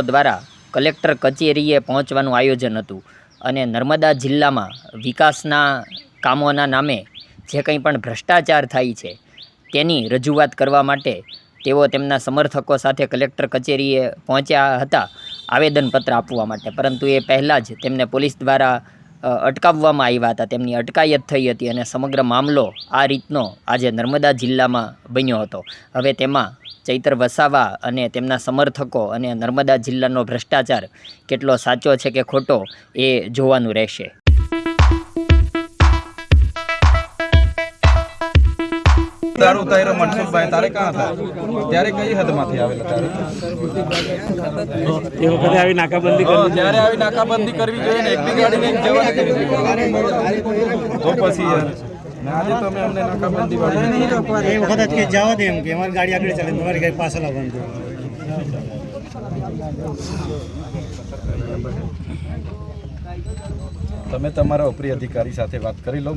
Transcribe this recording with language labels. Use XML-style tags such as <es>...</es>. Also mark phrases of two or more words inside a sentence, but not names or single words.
<gu>દ્વારા કલેક્ટર કચેરીએ પહોંચવાનું આયોજન હતું અને નર્મદા જિલ્લામાં વિકાસના કામોના નામે જે કંઈ પણ ભ્રષ્ટાચાર થાય છે તેની રજૂઆત કરવા માટે તેઓ તેમના સમર્થકો સાથે કલેક્ટર કચેરીએ પહોંચ્યા હતા આવેદનપત્ર આપવા માટે, પરંતુ એ પહેલાં જ તેમને પોલીસ દ્વારા અટકાવવામાં આવ્યા હતા. તેમની અટકાયત થઈ હતી અને સમગ્ર મામલો આ રીતનો આજે નર્મદા જિલ્લામાં બન્યો હતો. હવે તેમાં ચૈતર વસાવા અને તેમના સમર્થકો અને નર્મદા જિલ્લાનો ભ્રષ્ટાચાર કેટલો સાચો છે કે ખોટો એ જોવાનું રહેશે. દારૂ ઉતારો મનસુખ ભાઈ તારે</gu> <hi>कहाँ था</hi> <gu>ત્યારે કઈ હદ માથી આવેલા તારે એ વખતે આવી નાકાબંધી કરવી ત્યારે આવી નાકાબંધી કરવી જોઈએ ને એકલી ગાડી લઈને જવા કરવી તો પછી યાર આજે તમે અમને નાકાબંધી વાળી એ વખત જ કે જવા દે એમ કે અમારી ગાડી આગળ ચાલે તમારી ગાડી પાછળ આવવાનું. તમે તમારા ઉપરી અધિકારી સાથે વાત કરી લો.</gu>